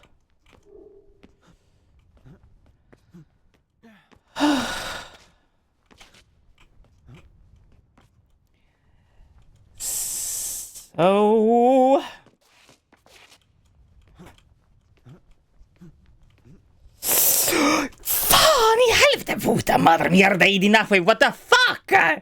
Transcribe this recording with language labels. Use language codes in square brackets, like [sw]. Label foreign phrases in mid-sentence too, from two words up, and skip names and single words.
[sv] So... Fan i helvete, [es] puta madre mierda [sv] i din [es] nahue, [en] what the fuck?